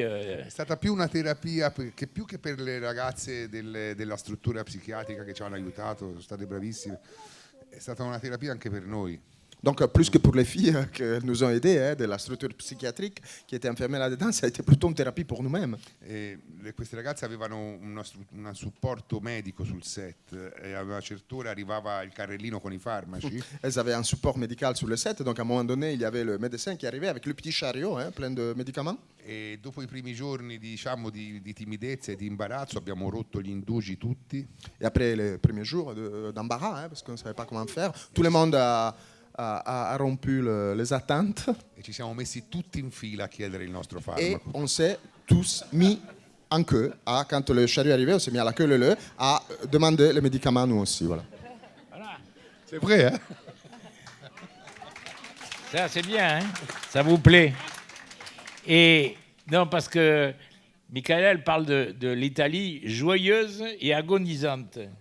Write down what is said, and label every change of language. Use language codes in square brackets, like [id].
[it] È stata più una terapia che più che per le ragazze della struttura psichiatrica che ci hanno aiutato, sono state bravissime. È stata una terapia anche per noi. [fr] Donc, plus que pour les filles qui nous ont aidés de la structure psychiatrique qui était enfermée là-dedans, ça a été plutôt une thérapie pour nous-mêmes. [it] Queste ragazze avevano un supporto medico sul set e a una certa ora arrivava il carrellino con i farmaci. [fr] Elles avaient un support médical sur le set, donc à un moment donné, il y avait le médecin qui arrivait avec le petit chariot plein de médicaments. [it] E dopo i primi giorni, diciamo, di timidezza e di imbarazzo abbiamo rotto gli indugi tutti. [fr] Et après les premiers jours d'embarras, parce qu'on ne savait pas comment faire, tout le monde a rompu les attentes. [it] E ci siamo messi tutti in fila a chiedere il nostro [fr] Et [it] farmaco. [fr] on s'est tous mis en queue. Quand le chariot est arrivé, on s'est mis à la queue leu à demander les médicaments nous aussi. Voilà. C'est vrai, hein? Ça, c'est bien, hein? Ça vous plaît? Et non, parce que Michaela, parle de l'Italie joyeuse et agonisante.